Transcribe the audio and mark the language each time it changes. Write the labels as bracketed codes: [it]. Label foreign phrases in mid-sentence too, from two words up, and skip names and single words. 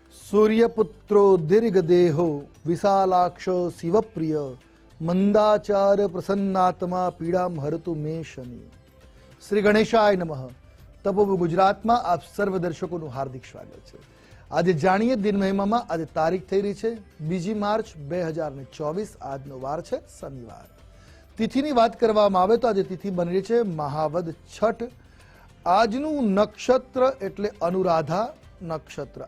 [sa] सूर्यपुत्रो दीर्घदेहो विशालाक्षो शिवप्रिय मंदाचार प्रसन्नात्मा पीड़ाम हरतु मे शनि। श्री गणेशाय नमः। [gu] तपोभू गुजरातમાં આપ સર્વ દર્શકોનું હાર્દિક સ્વાગત છે। આજે જાણીએ દિન મહિમામાં। આજે તારીખ થઈ રહી છે 2 માર્ચ 2024। આજનો વાર છે શનિવાર। તિથિની વાત કરવામાં આવે તો આજે તિથિ બની રહી છે મહાવદ છઠ। આજનું નક્ષત્ર એટલે અનુરાધા નક્ષત્ર।